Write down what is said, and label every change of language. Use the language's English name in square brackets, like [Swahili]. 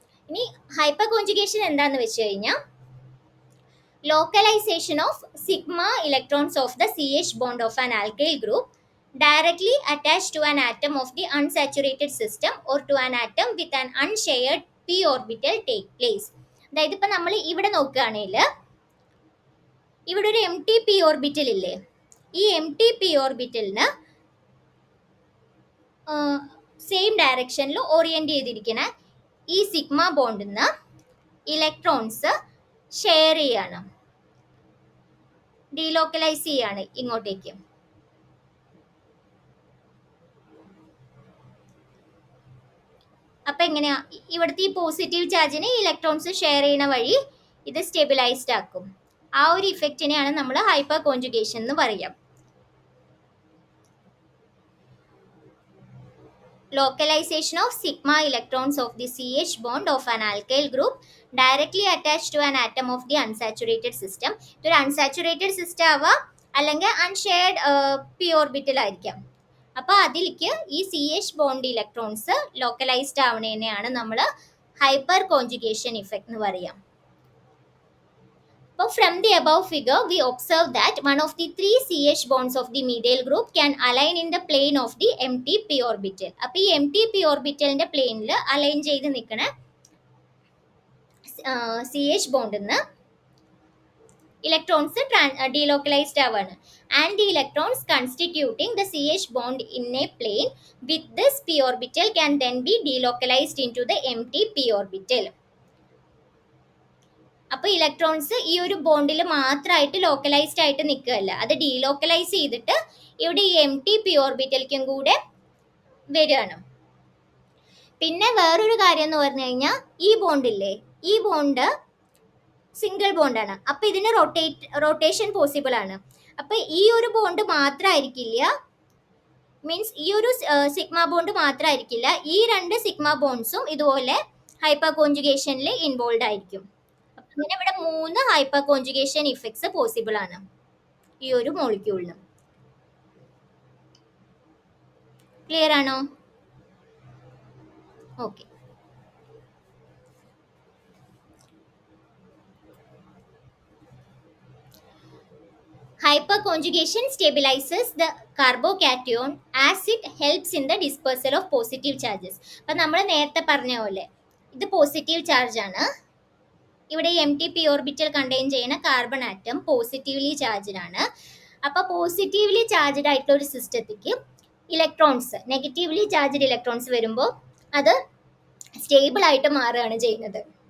[Malayalam] ഇനി hyper conjugation എന്താണെന്ന് വെച്ച് കഴിഞ്ഞാൽ [English] localization of sigma electrons of the CH bond of an alkyl group directly attached to an atom of the unsaturated system or to an atom with an unshared p orbital take place. [Malayalam] അതായത് ഇപ്പം നമ്മൾ ഇവിടെ നോക്കുകയാണെങ്കിൽ ഇവിടെ ഒരു M T P orbital ഇല്ലേ, ഈ M T P ഓർബിറ്റലിന് same ഡയറക്ഷനിൽ ഓറിയന്റ് ചെയ്തിരിക്കുന്ന ഈ സിഗ്മ ബോണ്ടിൽ നിന്ന് ഇലക്ട്രോൺസ് ഷെയർ ചെയ്യാണ്, ഡീലോക്കലൈസ് ചെയ്യാണ് ഇങ്ങോട്ടേക്ക്. അപ്പൊ എങ്ങനെയാ, ഇവിടുത്തെ ഈ പോസിറ്റീവ് ചാർജിനെ ഇലക്ട്രോൺസ് ഷെയർ ചെയ്യുന്ന വഴി ഇത് സ്റ്റെബിലൈസ്ഡ് ആക്കും. ആ ഒരു ഇഫക്റ്റിനെയാണ് നമ്മൾ ഹൈപ്പർ കോൺജുഗേഷൻ എന്ന് പറയാം. [English] Localization of sigma electrons of the CH bond of an alkyl group directly attached to an atom of the unsaturated system. [Malayalam] ഇതൊരു അൺസാച്ചുറേറ്റഡ് സിസ്റ്റം ആവാം, അല്ലെങ്കിൽ അൺഷെയർഡ് പി ഓർബിറ്റൽ ആയിരിക്കാം. അപ്പോൾ അതിലേക്ക് ഈ C H bond electrons localised ആവണേനെയാണ് നമ്മൾ ഹൈപ്പർ കോൺജുഗേഷൻ ഇഫക്റ്റ് എന്ന് പറയാം. അപ്പോൾ [English] from the above figure we observe that one of the three CH bonds of the medial group can align in the plane of the empty p orbital. [Malayalam] അപ്പോൾ ഈ empty p orbitalന്റെ പ്ലെയിനിൽ align ചെയ്ത് നിൽക്കണ CH ബോണ്ടിൽ നിന്ന് electrons delocalised ആവാണ്. [English] And the electrons constituting the CH bond in a plane with this p orbital can then be delocalized into the empty p orbital. [Malayalam] അപ്പോൾ electrons ഈ ഒരു ബോണ്ടിൽ മാത്രമായിട്ട് ലോക്കലൈസ്ഡ് ആയിട്ട് നിൽക്കുകയല്ല, അത് ഡീലോക്കലൈസ് ചെയ്തിട്ട് ഇവിടെ ഈ എം ടി പി ഓർബിറ്റലിക്കും കൂടെ വരികയാണ്. പിന്നെ വേറൊരു കാര്യം എന്ന് പറഞ്ഞു കഴിഞ്ഞാൽ ഈ ബോണ്ടില്ലേ, ഈ ബോണ്ട് സിംഗിൾ ബോണ്ടാണ്. അപ്പോൾ ഇതിന് റൊട്ടേഷൻ പോസിബിൾ ആണ്. അപ്പോൾ ഈ ഒരു ബോണ്ട് മാത്രമായിരിക്കില്ല, മീൻസ് ഈ ഒരു സിഗ്മ ബോണ്ട് മാത്രമായിരിക്കില്ല, ഈ രണ്ട് സിഗ്മ ബോണ്ട്സും ഇതുപോലെ ഹൈപ്പർ കോൺജുഗേഷനിൽ ഇൻവോൾവ് ആയിരിക്കും. അങ്ങനെ ഇവിടെ 3 ഹൈപ്പർ കോൺജുഗേഷൻ ഇഫക്ട്സ് പോസിബിൾ ആണ് ഈ ഒരു മോളിക്യൂളിന്. ക്ലിയർ ആണോ? Okay. [English] Hyperconjugation stabilizes the carbocation as it helps in the dispersal of positive charges. [Malayalam] അപ്പം നമ്മൾ നേരത്തെ പറഞ്ഞ പോലെ ഇത് പോസിറ്റീവ് ചാർജ് ആണ്. ഇവിടെ M T P orbital contain ചെയ്യുന്ന കാർബൺ ആറ്റം പോസിറ്റീവ്ലി ചാർജ്ഡ് ആണ്. അപ്പോൾ പോസിറ്റീവ്ലി ചാർജ്ഡ് ആയിട്ടുള്ള ഒരു സിസ്റ്റത്തിക്ക് ഇലക്ട്രോൺസ്, നെഗറ്റീവ്ലി ചാർജ്ഡ് ഇലക്ട്രോൺസ് വരുമ്പോൾ അത് സ്റ്റേബിൾ ആയിട്ട് മാറുകയാണ് ചെയ്യുന്നത്.